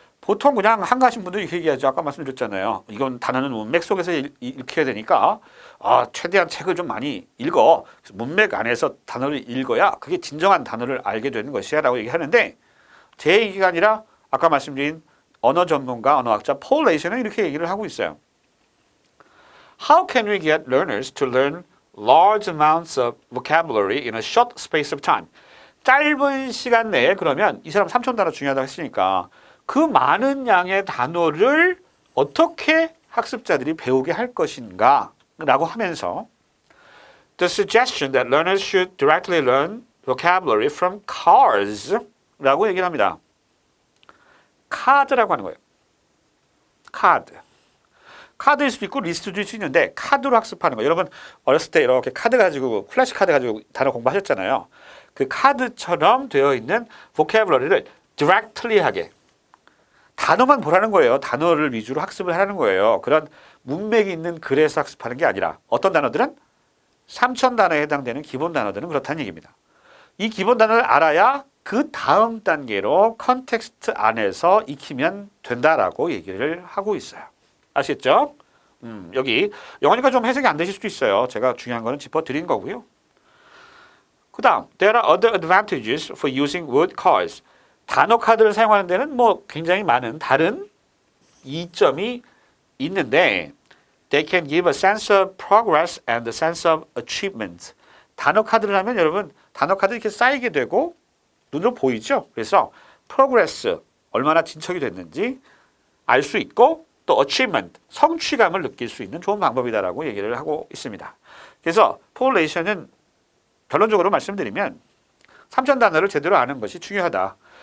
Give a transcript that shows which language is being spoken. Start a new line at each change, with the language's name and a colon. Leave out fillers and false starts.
Korean: 보통 그냥 한가하신 분들이 이렇게 얘기하죠. 아까 말씀드렸잖아요. 이건 단어는 문맥 속에서 읽혀야 되니까 최대한 책을 좀 많이 읽어. 문맥 안에서 단어를 읽어야 그게 진정한 단어를 알게 되는 것이야 라고 얘기하는데 제 얘기가 아니라 아까 말씀드린 언어 전문가, 언어학자 폴 레이션은 이렇게 얘기를 하고 있어요.
English: How can we get learners to learn large amounts of vocabulary in a short space of time?
Korean: 짧은 시간 내에 그러면 이 사람 3천 단어 중요하다고 했으니까 그 많은 양의 단어를 어떻게 학습자들이 배우게 할 것인가 라고 하면서
English: The suggestion that learners should directly learn vocabulary from cars
Korean: 라고 얘기를 합니다. 카드라고 하는 거예요. 카드일 수도 있고 리스트도 일 수 있는데 카드로 학습하는 거예요. 여러분 어렸을 때 이렇게 카드 가지고 플래시 카드 가지고 단어 공부하셨잖아요. 그 카드처럼 되어 있는 vocabulary를 directly 하게 단어만 보라는 거예요. 단어를 위주로 학습을 하는 거예요. 그런 문맥이 있는 글에서 학습하는 게 아니라 어떤 단어들은 3천 단어에 해당되는 기본 단어들은 그렇다는 얘기입니다. 이 기본 단어를 알아야 그 다음 단계로 컨텍스트 안에서 익히면 된다라고 얘기를 하고 있어요. 아시겠죠? 여기 영어니까 좀 해석이 안 되실 수도 있어요. 제가 중요한 거는 짚어드린 거고요. 그 다음,
English: there are other advantages for using word cards.
Korean: 단어 카드를 사용하는 데는 굉장히 많은 다른 이점이 있는데
English: they can give a sense of progress and a sense of achievement.
Korean: 단어 카드를 하면 여러분 단어 카드 이렇게 쌓이게 되고 눈으로 보이죠? 그래서 progress, 얼마나 진척이 됐는지 알 수 있고 또 achievement, 성취감을 느낄 수 있는 좋은 방법이다라고 얘기를 하고 있습니다. 그래서 폴 레이션은 결론적으로 말씀드리면 3천 단어를 제대로 아는 것이 중요하다.